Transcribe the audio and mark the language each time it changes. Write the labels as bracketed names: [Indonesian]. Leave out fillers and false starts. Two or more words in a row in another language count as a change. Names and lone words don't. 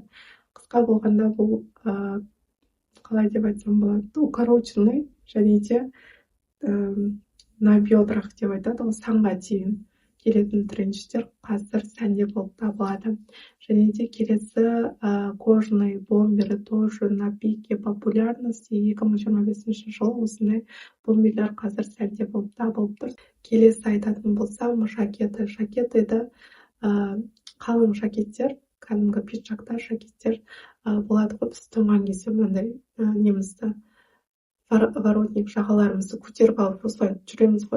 [Kazakh] Қысқа болғанда бұл қалай деп айтсам болады, укороченный және де [Russian] на бедрах [Kazakh] деп айтады, санға дейін келетін тренчтер қазір сәнде болып табылады. Және де келесі кожаный бомбері [Russian] тоже на пике популярности [Kazakh] 2025 жыл осындай бомберлер қазір сәнде болып табылып тұр. Келесі айтатын болсам, жакеты. Жакеты қалың жакеттер, кәдімгі пиджактар, жакеттер болады ғой, біз тоңған кезде мынандай немізді воротник жағаларымызды көтеріп алып осылай жүреміз ғой.